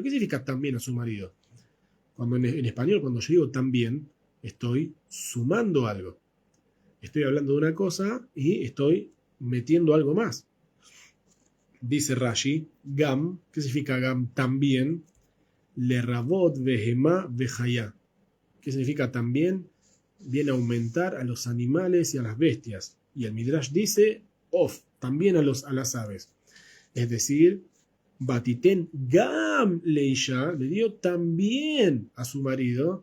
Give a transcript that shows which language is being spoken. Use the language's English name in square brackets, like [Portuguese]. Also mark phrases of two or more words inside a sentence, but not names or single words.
[Spanish] ¿Qué significa también a su marido? Cuando en español, cuando yo digo también, estoy sumando algo. Estoy hablando de una cosa y estoy metiendo algo más. Dice Rashi, gam, ¿qué significa gam? [Hebrew] También, le rabot vehema vejaya. [Spanish] ¿Qué significa también? Viene a aumentar a los animales y a las bestias. Y el Midrash dice, of, también a las aves. Es decir, [Hebrew] Batiten Gam Leisha [Spanish] le dio también a su marido.